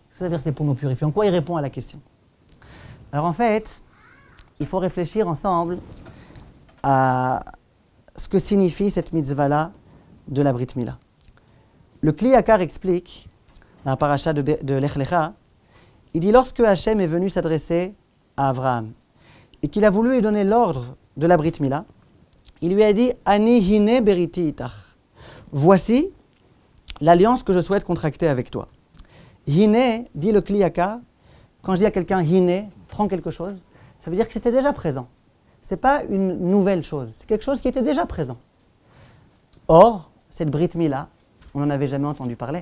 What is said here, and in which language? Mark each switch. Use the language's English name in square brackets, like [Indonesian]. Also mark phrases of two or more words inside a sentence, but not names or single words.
[French] Ça veut dire c'est pour nous purifier. En quoi il répond à la question? Alors en fait, il faut réfléchir ensemble à ce que signifie cette mitzvah-là de la [Hebrew] ברית מילה. [French] Le Kli Yakar explique, dans la paracha de Lech Lecha, il dit lorsque Hachem est venu s'adresser à Abraham et qu'il a voulu lui donner l'ordre de la [Hebrew] ברית מילה, [French] il lui a dit [Hebrew] אני הנה בריתי אתך. [French] Voici l'alliance que je souhaite contracter avec toi. Hine, dit le Kli Yakar, quand je dis à quelqu'un hine, prends quelque chose, ça veut dire que c'était déjà présent. Ce n'est pas une nouvelle chose, c'est quelque chose qui était déjà présent. Or, cette [Hebrew] ברית מילה, [French] on n'en avait jamais entendu parler.